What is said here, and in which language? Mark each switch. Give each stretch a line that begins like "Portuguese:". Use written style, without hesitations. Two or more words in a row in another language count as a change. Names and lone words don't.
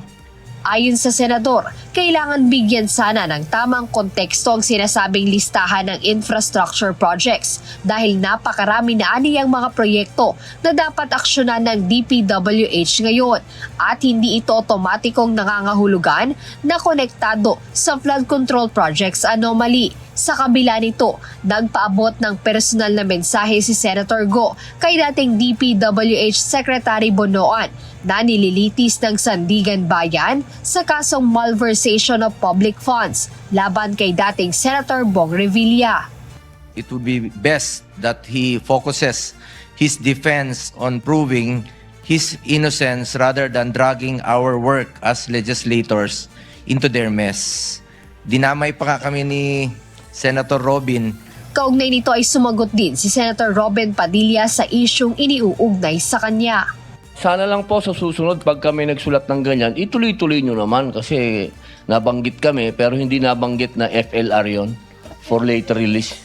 Filipino: Ayon sa senador, kailangan bigyan sana ng tamang konteksto ang sinasabing listahan ng
English: infrastructure projects
Filipino: dahil napakarami na aniyang mga proyekto na dapat aksyonan ng DPWH ngayon at hindi ito otomatikong nangangahulugan na konektado sa
English: flood control projects anomaly.
Filipino: Sa kabila nito, nagpaabot ng personal na mensahe si Senator Go kay dating DPWH Secretary Bonoan na nililitis ng Sandigan Bayan sa kasong
English: malversation of public funds
Filipino: laban kay dating Senator Bong Revilla.
English: It would be best that he focuses his defense on proving his innocence rather than dragging our work as legislators into their mess.
Filipino: Dinamay pa kami ni Senator Robin. Kaugnay nito ay sumagot din si Senator Robin Padilla sa isyung iniuugnay sa kanya. Sana lang po sa susunod pag kami nagsulat ng ganyan, ituloy-tuloy nyo naman kasi nabanggit kami pero hindi nabanggit na FLR yon
English: for later release.